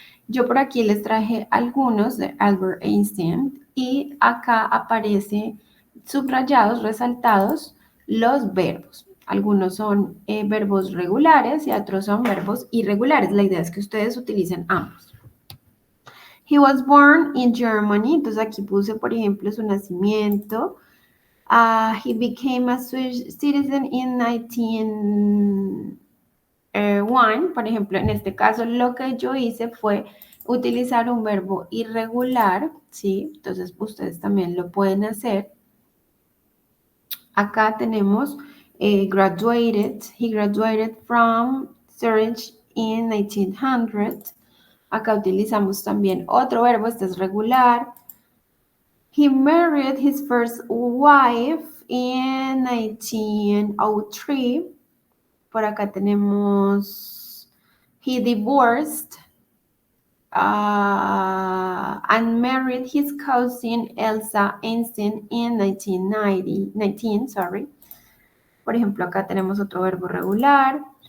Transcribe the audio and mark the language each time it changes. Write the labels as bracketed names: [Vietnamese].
[Spanish] Yo por aquí les traje algunos de Albert Einstein y acá aparece subrayados, resaltados los verbos. Algunos son verbos regulares y otros son verbos irregulares. La idea es que ustedes utilicen ambos. [English] He was born in Germany. [Spanish] Entonces aquí puse, por ejemplo, su nacimiento. [English] He became a Swedish citizen in 1901. [Spanish] Por ejemplo, en este caso lo que yo hice fue utilizar un verbo irregular, ¿sí? Entonces ustedes también lo pueden hacer. Acá tenemos graduated. [English] He graduated from Zurich in 1900. [Spanish] Acá utilizamos también otro verbo, este es regular. [English] He married his first wife in 1903. [Spanish] Por acá tenemos [English] he divorced and married his cousin Elsa Einstein in 1919, sorry. [Spanish] Por ejemplo, acá tenemos otro verbo regular.